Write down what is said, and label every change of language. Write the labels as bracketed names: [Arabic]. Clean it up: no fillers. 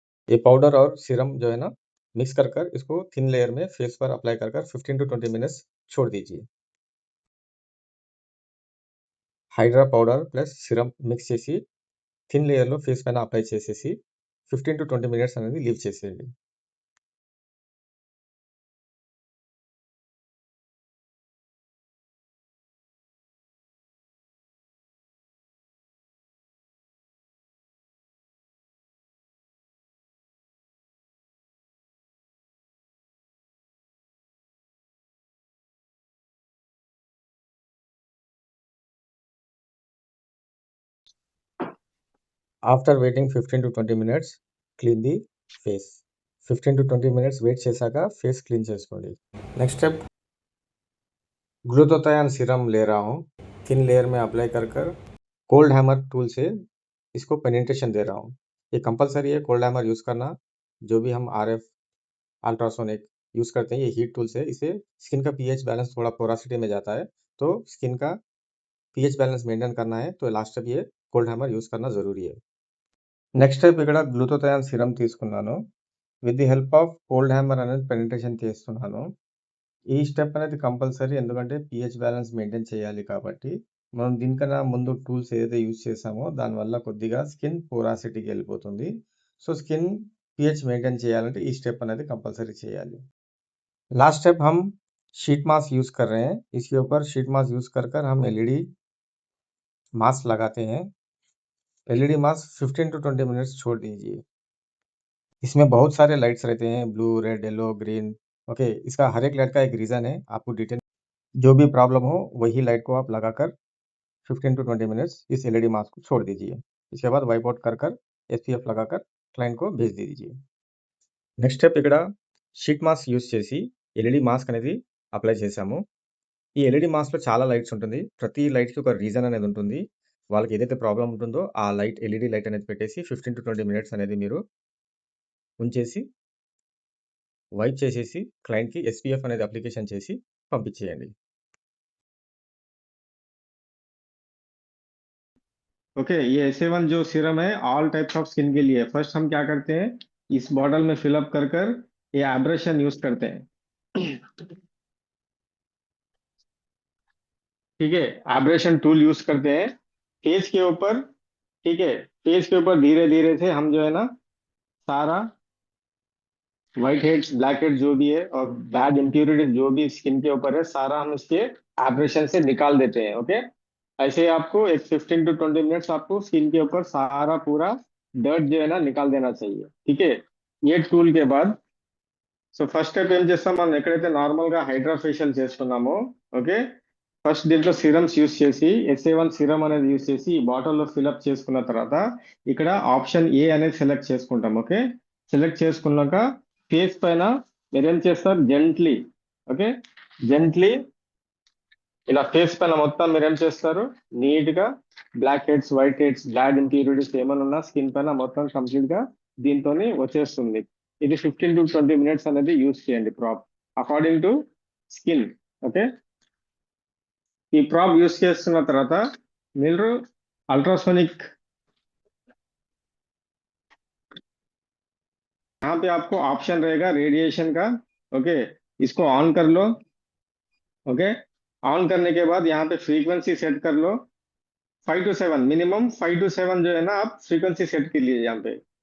[Hindi] ये पाउडर और सीरम जो है ना मिक्स कर कर इसको थिन लेयर में फेस पर अप्लाई कर कर 15 to 20 मिनट्स छोड़ दीजिए. [Telugu] Hydraa powder plus serum mix చేసి థిన్ లేయర్లో ఫేస్ పైన అప్లై చేసేసి 15 to 20 మినిట్స్ అనేది లీవ్ చేసేయండి. [English] After waiting 15 to 20 minutes clean the face. [Telugu] 15 to 20 minutes wait చేశాక ఫేస్ క్లీన్ చేసుకోండి. [Hindi] नेक्स्ट स्टेप ग्लूटाथायोन सीरम ले रहा हूँ, थिन लेयर में अप्लाई कर कर कोल्ड हैमर टूल से इसको पेनिट्रेशन दे रहा हूँ. ये कंपलसरी है कोल्ड हैमर यूज़ करना. जो भी हम RF अल्ट्रासोनिक यूज़ करते हैं ये हीट टूल से इससे स्किन का pH बैलेंस थोड़ा पोरासिटी में जाता है. तो स्किन का pH बैलेंस मेंटेन करना है तो लास्ट स्टेप ये కోల్డ్ హ్యామర్ యూస్ కన్నా జరూరీ है. [Telugu] నెక్స్ట్ స్టెప్ ఇక్కడ గ్లూటాథాయోన్ సిరమ్ తీసుకున్నాను. With the help of cold hammer అనేది పెనిట్రేషన్ చేస్తున్నాను. ఈ స్టెప్ అనేది కంపల్సరీ ఎందుకంటే pH బ్యాలెన్స్ మెయింటైన్ చేయాలి కాబట్టి. మనం దీనికన్నా ముందు టూల్స్ ఏదైతే యూజ్ చేసామో దానివల్ల కొద్దిగా స్కిన్ పోరాసిటీకి వెళ్ళిపోతుంది. సో స్కిన్ pH మెయింటైన్ చేయాలంటే ఈ స్టెప్ అనేది కంపల్సరీ చేయాలి. [Hindi] लास्ट स्टेप हम शीट मास्क यूज़ कर रहे हैं. इसके ऊपर शीट मास्क यूज़ कर कर हम एलईडी मास्क लगाते हैं. एलईडी मास्क 15 to 20 मिनट्स छोड़ दीजिए. इसमें बहुत सारे लाइट्स रहते हैं blue, red, yellow, green. Okay, इसका हर एक लाइट का एक रीज़न है. आपको डिटेल जो भी प्रॉब्लम हो वही लाइट को आप लगाकर 15 to 20 मिनट्स इस एलईडी मास्क को छोड़ दीजिए. इसके बाद वाइप आउट कर कर SPF लगाकर क्लाइंट को भेज दीजिए. [Telugu] నెక్స్ట్ స్టెప్ ఇక్కడ షీట్ మాస్క్ యూజ్ చేసి ఎల్ఈడి మాస్క్ అనేది అప్లై చేసాము. ఈ ఎల్ఈడి మాస్క్లో చాలా లైట్స్ ఉంటుంది. ప్రతి లైట్కి ఒక రీజన్ అనేది ఉంటుంది. వాళ్ళకి ఏదైతే ప్రాబ్లం ఉంటుందో ఆ లైట్ ఎల్ఈడి లైట్ అనేది పెట్టేసి 15 to 20 మినిట్స్ అనేది మీరు ఉంచేసి వైప్ చేసేసి క్లయింట్కి SPF అనేది అప్లికేషన్ చేసి పంపించేయండి. [Hindi] ओके, ये SA1 जो सीरम है ऑल टाइप्स ऑफ स्किन के लिए. फर्स्ट हम क्या करते हैं, इस बॉटल में फिलअप कर कर ये एब्रेशन यूज करते हैं. ठीक है, एब्रेशन टूल यूज करते हैं फेस के ऊपर. ठीक है, फेस के ऊपर धीरे धीरे से हम जो है ना सारा व्हाइट हेड्स, ब्लैक हेड्स जो भी है और बैड इम्प्यूरिटीज जो भी स्किन के ऊपर है सारा हम इसके एब्रेशन से निकाल देते हैं. ओके, ऐसे आपको एक 15 to 20 मिनट्स आपको स्किन के ऊपर सारा पूरा डर्ट जो है ना निकाल देना चाहिए. ठीक है, ये टूल के बाद [Telugu] సో ఫస్ట్ స్టెప్ ఏం చేస్తాం, మనం ఎక్కడైతే నార్మల్ గా హైడ్రా ఫేషియల్ చేసుకున్నామో ఓకే ఫస్ట్ దీంట్లో సిరమ్స్ యూస్ చేసి SA1 సిరమ్ అనేది యూస్ చేసి ఈ బాటిల్లో ఫిల్అప్ చేసుకున్న తర్వాత ఇక్కడ ఆప్షన్ ఏ అనేది సెలెక్ట్ చేసుకుంటాం. ఓకే, సెలెక్ట్ చేసుకున్నాక ఫేస్ పైన మీరేం చేస్తారు జెంట్లీ ఓకే జెంట్లీ ఇలా ఫేస్ పైన మొత్తం మీరేం చేస్తారు నీట్ గా black heads, white heads, బ్లాడ్ impurities ఏమైనా ఉన్నా స్కిన్ పైన మొత్తం కంప్లీట్ గా దీంతో వచ్చేస్తుంది. ఇది 15 to 20 మినిట్స్ అనేది యూస్ చేయండి ప్రాప్ అకార్డింగ్ టు స్కిన్. ఓకే, ఈ ప్రాప్ యూస్ చేస్తున్న తర్వాత మీరు [Hindi] अल्ट्रासोनिक यहाँ पे आपको ऑप्शन रहेगा रेडिएशन का. ओके, इसको ऑन कर लो. ओके, ऑन करने के बाद यहाँ पे फ्रीक्वेंसी सेट कर लो 5 to 7 मिनिमम 5 to 7 जो है ना आप फ्रीक्वेंसी सेट कर लीजिए यहाँ पे.